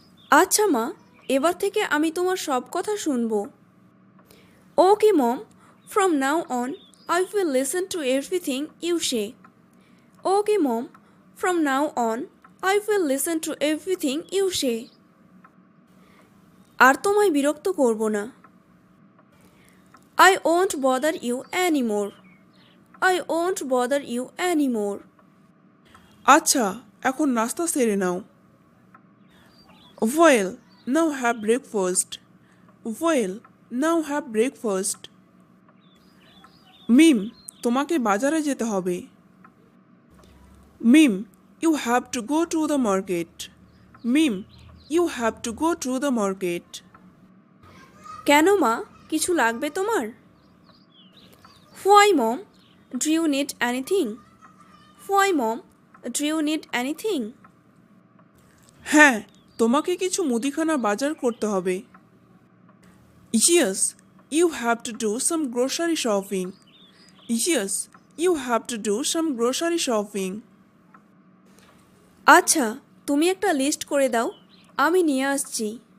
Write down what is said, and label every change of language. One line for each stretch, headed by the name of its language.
Bangla: আচ্ছা মা, এবার থেকে আমি তোমার সব কথা শুনবো।
English: Okay mom, from now on I will listen to everything you say. Okay mom, from now on I will listen to everything you say.
Bangla: আর তোমায় বিরক্ত করব না।
English: I won't bother you anymore. I won't bother you anymore.
Bangla: আচ্ছা, এখন নাস্তা সেরে নাও।
English: Well, now have breakfast. Well, now have breakfast.
Bangla: মিম, তোমাকে বাজারে যেতে হবে।
English: Mim, you have to go to the market. Mim, you have to go to the market.
Bangla: কেন মা, কিছু লাগবে তোমার?
English: Why mom? Do you need anything? Why mom? Do you need anything?
Bangla: হ্যাঁ, তোমাকে কিছু মুদিখানা বাজার করতে হবে।
English: Yes, you have to do some grocery shopping. Yes, you have to do some grocery shopping.
Bangla: আচ্ছা, তুমি একটা লিস্ট করে দাও, আমি নিয়ে আসছি।